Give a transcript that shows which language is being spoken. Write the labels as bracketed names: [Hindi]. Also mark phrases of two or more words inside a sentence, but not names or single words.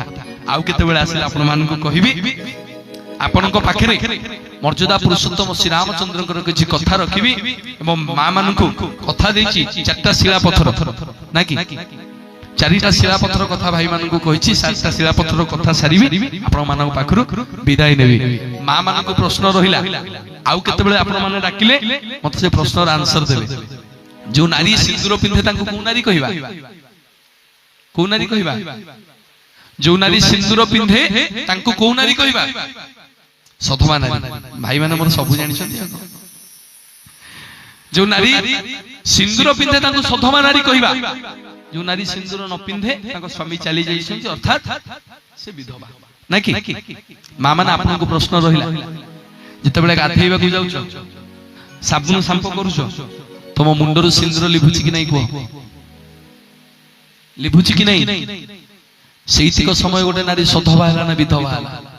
[Odia] ଆଉ କେତେ ବେଳା ଆସିଲା ଆପଣ ମାନଙ୍କୁ କହିବି ଆପଣଙ୍କ ପାଖରେ ମର୍ଯ୍ୟାଦା ପୁରୁଷୋତ୍ତମ ଶ୍ରୀ ରାମଚନ୍ଦ୍ରଙ୍କର କିଛି କଥା ରଖିବି ଏବଂ ମା ମାନଙ୍କୁ କଥା ଦେଇଛି 4ଟା ଶିଳା ପଥର ନା କି 4ଟା ଶିଳା ପଥର କଥା ଭାଇ ମାନଙ୍କୁ କହିଛି 7ଟା ଶିଳା ପଥର କଥା ସାରିବି ଆପଣ ମାନଙ୍କ ପାଖରୁ ବିଦାୟ ନେବି। ମା ମାନଙ୍କୁ ପ୍ରଶ୍ନ ରହିଲା ଆଉ କେତେ ବେଳା ଆପଣ ମାନେ ଡାକିଲେ ମତେ ସେ ପ୍ରଶ୍ନର ଆନ୍ସର ଦେବେ। ଯୋଉ ନାରୀ ସିନ୍ଦୂର ପିନ୍ଧେ ତାଙ୍କୁ କଣ ନାରୀ କହିବା? କଣ ନାରୀ କହିବା? ଯୋଉ ନାରୀ ସିନ୍ଦୂର ପିନ୍ଧେ ତାଙ୍କୁ କଣ ନାରୀ କହିବା? ସଧବା ନାରୀ। ଭାଇ ମାନେ ମୋର ସବୁ ଜାଣି ଛନ୍ତି। ଯୋଉ ନାରୀ ସିନ୍ଦୂର ପିନ୍ଧେ ତାଙ୍କୁ ସଧବା ନାରୀ କହିବା। ଯୋଉ ନାରୀ ସିନ୍ଦୂର ନ ପିନ୍ଧେ ତାଙ୍କ ସ୍ୱାମୀ ଚାଲି ଯାଇ ଛନ୍ତି ଅର୍ଥାତ ସେ ବିଧବା ନା କି? ମା ମାନେ ଆପଣଙ୍କୁ ପ୍ରଶ୍ନ ରହିଲା ଯେତେ ବେଳେ ଗାଧୋଇବାକୁ ଯାଉଛ ସାବୁନ ଶାମ୍ପୁ କରୁଛ ତୁମ ମୁଣ୍ଡର ସିନ୍ଦୂର ଲିଭୁଛି କି ନାହିଁ କଣ? ଲିଭୁଛି କି ନାହିଁ? ସେତିକି ସମୟ ଗୋଟେ ନାରୀ ସଧବା ହେଲା ନା ବିଧବା ହେଲା?